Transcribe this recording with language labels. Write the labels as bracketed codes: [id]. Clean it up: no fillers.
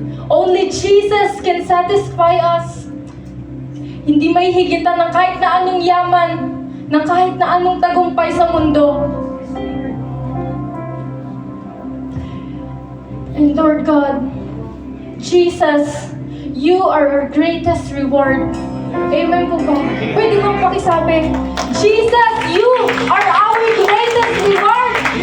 [en] Only Jesus can satisfy us. [tl] Hindi may higitan ng kahit na anong yaman, ng kahit na anong tagumpay sa mundo. [en] And Lord God, Jesus, you are our greatest reward. Amen [tl] po ba? Pwede mo pakisabi, [en] Jesus, you are our greatest reward.